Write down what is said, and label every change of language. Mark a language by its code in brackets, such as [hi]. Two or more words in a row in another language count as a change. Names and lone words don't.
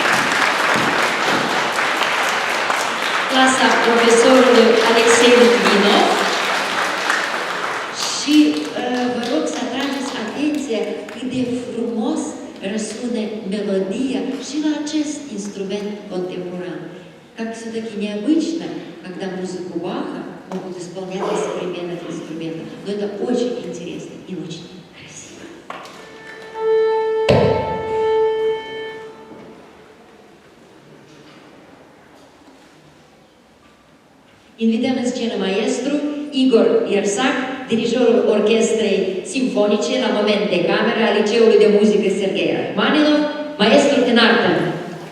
[ro] Clasa profesorului Alexei Litvinov. Și vă rog să atrageți atenția cât de frumos răsună melodia și la acest instrument contemporan. [ru] Как все-таки необычно, когда музыку Баха могут исполнять на современных инструментах. Но это очень интересно и очень красиво. [ro] Invităm în scenă maestru Igor Iersac, dirijorul Orchestrei Simfonice la moment de cameră a Liceului de Muzică Serghei Rachmaninov, maestru din artă.